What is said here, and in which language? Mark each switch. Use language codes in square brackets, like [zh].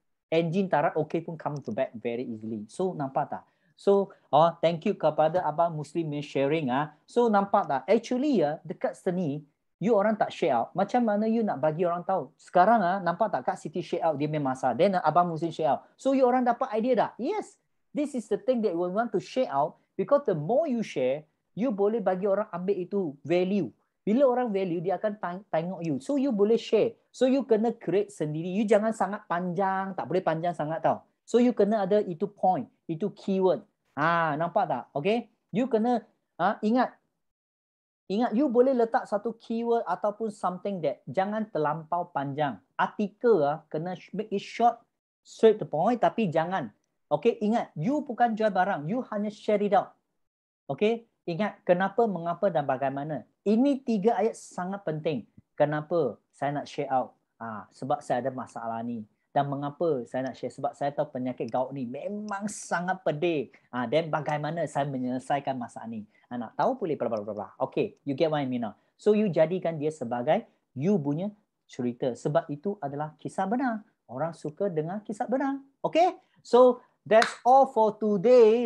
[en] Engine tarat okay pun come to back very easily. [ms] So, nampak tak? So, [en] thank you [ms] kepada Abang Muslim sharing. So, nampak tak? Actually, dekat sini, you orang tak share out. Macam mana you nak bagi orang tahu? Sekarang nampak tak Kak Siti share out dia punya masa. [en] Then Abang Muslim share out. [ms] So you orang dapat idea dah? [en] Yes. This is the thing that we want to share out because the more you share, [ms] you boleh bagi orang ambil itu value. Bila orang value, dia akan tengok you. So you boleh share. So you kena create sendiri. You jangan sangat panjang. Tak boleh panjang sangat tau. So you kena ada itu point. Itu keyword. Nampak tak? Okay. You kena ingat, you boleh letak satu keyword ataupun [en] something that [ms] jangan terlampau panjang. Artikel kena [en] make it short, straight to point, [ms] tapi jangan. Okay, ingat, you bukan jual barang, you hanya [en] share it out. [ms] Okay, ingat kenapa, mengapa dan bagaimana. Ini 3 ayat sangat penting. Kenapa saya nak share out? Sebab saya ada masalah ni. Dan mengapa saya nak share? Sebab saya tahu penyakit gout ni memang sangat pedih. Dan bagaimana saya menyelesaikan masalah ni. Nak tahu boleh bla bla bla bla. [en] Okay, you get what I mean now. [ms] So you jadikan dia sebagai you punya cerita. Sebab itu adalah kisah benar. Orang suka dengar kisah benar. [en] Okay, so that's all for today.